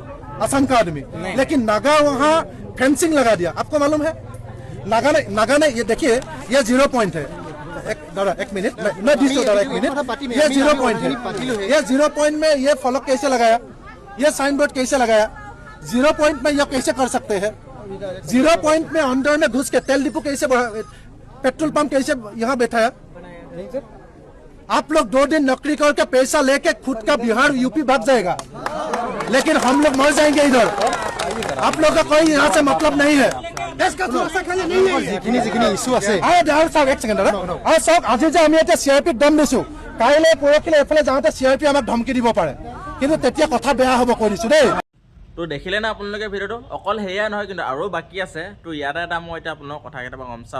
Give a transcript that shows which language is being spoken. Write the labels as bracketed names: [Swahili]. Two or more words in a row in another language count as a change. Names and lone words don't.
[Hindi] असम का आदमी लेकिन नागा वहाँ फेंसिंग लगा दिया आपको मालूम है नागा ने ये देखिए ये 0 पॉइंट है एक मिनट मैं दिस दादा एक मिनट ये 0 पॉइंट है ये 0 पॉइंट में ये फलक कैसे लगाया ये साइन बोर्ड कैसे लगाया 0 पॉइंट में ये कैसे कर सकते हैं 0 पॉइंट में अंदर में घुस के तेल डिपो कैसे [English] petrol pump [Hindi] कैसे यहाँ बैठाया आप लोग 2 दिन नौकरी करके पैसा लेके खुद का बिहार यूपी भाग जाएगा लेकिन हम लोग मर जाएंगे इधर आप लोग का कोई यहाँ से मतलब नहीं है [Assamese] যিখিনি ইছ্যু আছে এক ছেকেণ্ড দাদা চাওক আজি যে আমি এতিয়া CRP দম দিছো কাইলৈ পৰহিলৈ এইফালে যাওঁতে CRP আমাক ধমকি দিব পাৰে কিন্তু তেতিয়া কথা বেয়া হ'ব কৈ দিছো দেই তো দেখিলে না আপোনালোকে ভিডিঅ'টো অকল সেয়াই নহয় কিন্তু আৰু বাকী আছে তো ইয়াতে এটা মই এতিয়া আপোনালোকক কথা কেইটামান গম চাওক